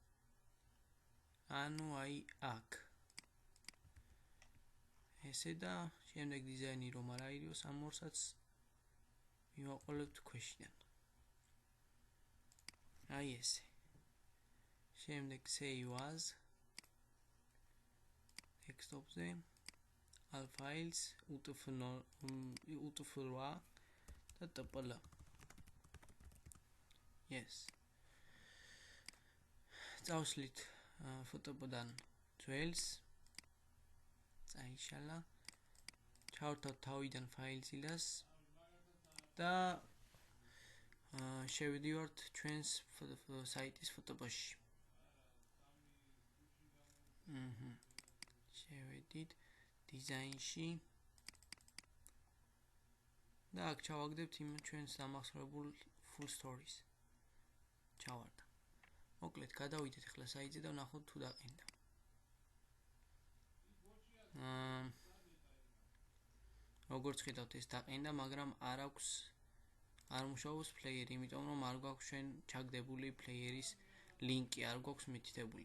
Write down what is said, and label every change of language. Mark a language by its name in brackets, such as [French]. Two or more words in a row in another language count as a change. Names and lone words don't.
[Georgian] ანუ აი აქ. ესე და შემდეგ დიზაინი რომ არ აირიოს ამ ორსაც მივაყოლებთ ქვეშიდან. აი ესე. შემდეგ [English] save as desktop-ზე all files utf8 [Georgian] და tpl. [English] Yes. [Georgian] წავსლით ფოტოდან ძველს. წაიშალა. ჩავართავთ თავიდან ფაილზილას და შევიდივართ ჩვენს საიტის ფოტოში. შევედით დიზაინში და აქ ჩავაგდებთ იმ ჩვენს დამახსოვრებულ [English] full stories. [Georgian] ჩავარდა. მოკლედ გადავიდეთ ახლა საიტზე და ვნახოთ თუ დაყენდა. როგორც ხედავთ ეს დაყენდა, მაგრამ არ მუშაობს პლეიერი, იმიტომ რომ არ გვაქვს ჩვენ ჩაგდებული პლეიერის ლინკი, არ გვაქვს მითითებული.